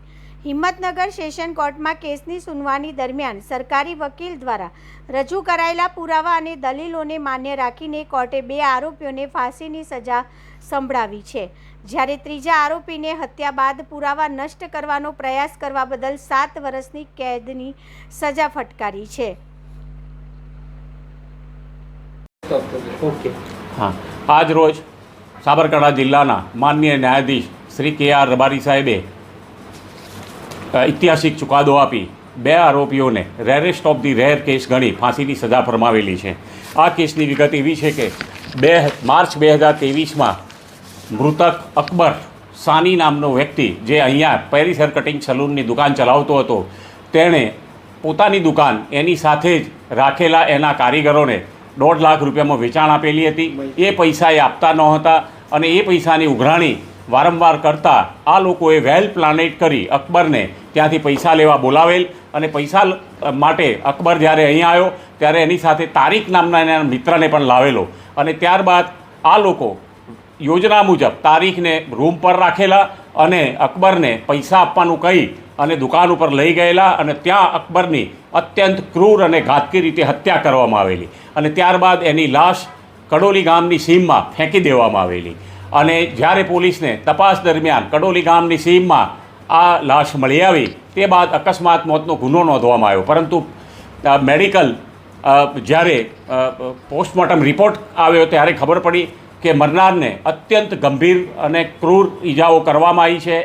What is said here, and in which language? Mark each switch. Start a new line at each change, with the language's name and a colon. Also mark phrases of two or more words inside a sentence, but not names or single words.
Gujarati: હિંમતનગર સેશન કોર્ટમાં કેસની સુનવાણી દરમિયાન સરકારી વકીલ દ્વારા રજૂ કરાયેલા પુરાવા અને દલીલોને માન્ય રાખીને કોર્ટે 2 આરોપીઓને ફાંસીની સજા સંભળાવી છે, જ્યારે ત્રીજા આરોપીને હત્યા બાદ પુરાવા નષ્ટ કરવાનો પ્રયાસ કરવા બદલ 7 વર્ષની કેદની સજા ફટકારી છે। હાં, આજ રોજ સાબરકાંઠા જિલ્લાના માનનીય ન્યાયાધીશ શ્રી કે.આર. રબારી સાહેબે ઐતિહાસિક ચુકાદો આપી 2 આરોપીઓને
English: rarest of the rare case
Gujarati: ગણી ફાંસીની સજા ફરમાવેલી છે। આ કેસની વિગત એવી છે કે માર્ચ 2023 મૃતક અકબર સાની નામનો વ્યક્તિ જે અહીંયા પેરિસ હેર કટિંગ સલૂનની દુકાન ચલાવતો હતો, તેણે પોતાની દુકાન એની સાથે જ રાખેલા એના કારીગરોને 1.5 લાખ રૂપિયામાં વેચાણ આપેલી હતી। એ પૈસા એ આપતા નહોતા અને એ પૈસાની ઉઘરાણી વારંવાર કરતા આ લોકોએ
English: well planned
Gujarati: કરી અકબરને ત્યાંથી પૈસા લેવા બોલાવેલ અને પૈસા માટે અકબર જ્યારે અહીંયા આવ્યો ત્યારે એની સાથે તારીક નામના એના મિત્રને પણ લાવેલો અને ત્યારબાદ આ લોકો યોજના મુજબ તારીખને રૂમ પર રાખેલા અને અકબરને પૈસા આપવાનું કહી અને દુકાન પર લઈ ગયેલા અને ત્યાં અકબરની અત્યંત ક્રૂર અને ઘાતકી રીતે હત્યા કરવામાં આવેલી અને ત્યારબાદ એની લાશ કડોલી ગામની સીમમાં ફેંકી દેવામાં આવેલી અને જ્યારે પોલીસને તપાસ દરમિયાન કડોલી ગામની સીમમાં આ લાશ મળી આવી તે બાદ અકસ્માત મોતનો ગુનો નોંધવામાં આવ્યો, પરંતુ મેડિકલ જ્યારે
English: postmortem report
Gujarati: આવ્યો ત્યારે ખબર પડી કે મરનારને અત્યંત ગંભીર અને ક્રૂર ઈજાઓ કરવામાં આવી છે।